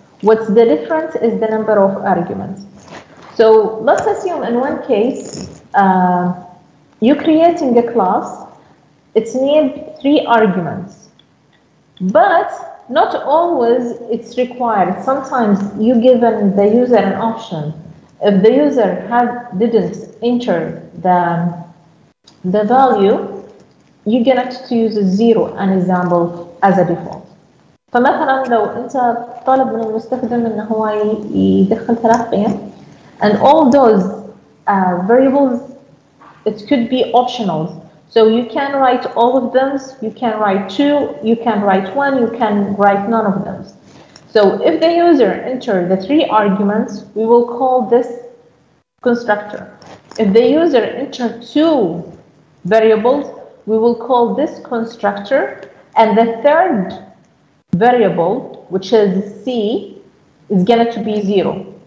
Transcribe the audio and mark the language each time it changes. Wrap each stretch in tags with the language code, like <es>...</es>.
<en>What's the difference is the number of arguments. So let's assume in one case, you're creating a class, it's named 3 arguments, but not always it's required. Sometimes you given the user an option. If the user didn't enter the value, you get to use a 0 an example as a default.</en> <ar>فمثلا لو انت طالب من المستخدم انه هو يدخل 3 قيم,</ar> <en>and all those variables, it could be optional. So you can write all of them, you can write 2, you can write 1, you can write none of them. So if the user enters the 3 arguments, we will call this constructor. If the user enters 2 variables, we will call this constructor, and the third variable, which is C, is going to be 0.</en>